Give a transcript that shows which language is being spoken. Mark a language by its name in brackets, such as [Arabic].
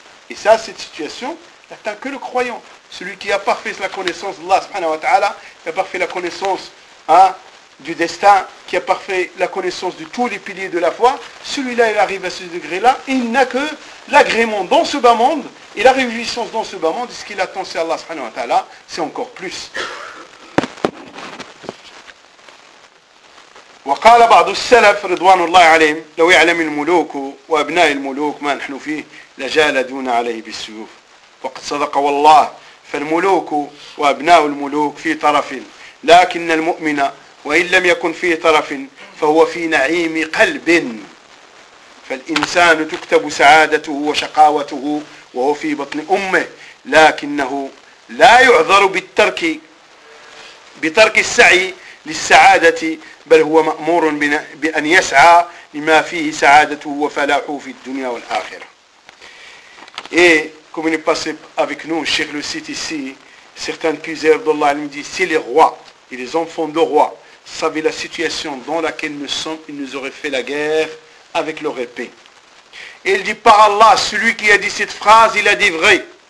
[French] Et ça, cette situation n'atteint que le croyant. Celui qui a parfait la connaissance d'Allah subhanahu wa ta'ala, qui a parfait la connaissance du destin, qui a parfait la connaissance de tous les piliers de la foi, celui-là, il arrive à ce degré-là, et il n'a que l'agrément dans ce bas monde, et la réjouissance dans ce bas monde, et ce qu'il attend, c'est Allah subhanahu wa ta'ala, c'est encore plus. [Arabic] وقال بعض السلف رضوان الله عليهم لو يعلم الملوك وابناء الملوك ما نحن فيه لجالدون عليه بالسيوف وقد صدق والله فالملوك وابناء الملوك في طرف لكن المؤمن وان لم يكن في طرف فهو في نعيم قلب فالانسان تكتب سعادته وشقاوته وهو في بطن امه لكنه لا يعذر بترك السعي للسعادة بل هو مأمور بأن يسعى لما فيه سعادته وفلاحه في الدنيا والآخرة. [French] Et comme il est passé avec nous, Cheikh le cite ici, certains puiseurs d'Allah, il me dit, si les rois et les enfants de rois savaient la situation dans laquelle nous sommes, ils nous auraient fait la guerre avec leur épée. Et il dit, par Allah, celui qui a dit cette phrase, il a dit vrai.